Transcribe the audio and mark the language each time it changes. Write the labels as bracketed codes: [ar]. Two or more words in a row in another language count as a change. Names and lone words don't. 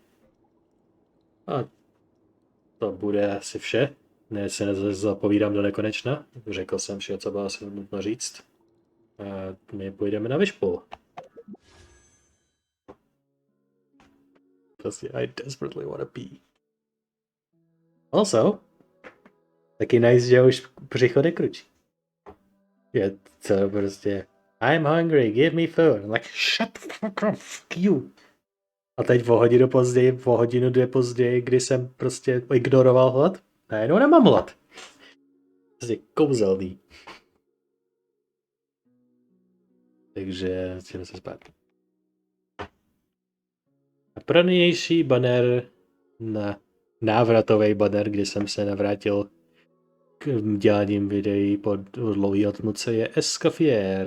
[cs] A to bude asi vše. Ne, se nezapovídám do nekonečna. Řekl jsem vše, co bylo asi nutno říct. A my půjdeme na vyspělou. [en] Prostě I desperately wanna pee. Also, taky nice, že už břicho nekručí. [cs] Je to prostě [en] I'm hungry, give me food. I'm like, shut the fuck up, fuck you. [cs] A teď o hodinu, 2 později, kdy jsem prostě ignoroval hlad, najednou nemám hlad. Prostě kouzelný. Takže jdeme se spát. A pro nynější banner na návratový banner, kdy jsem se navrátil k děláním videí po dlouhý odmlce, je Escoffier.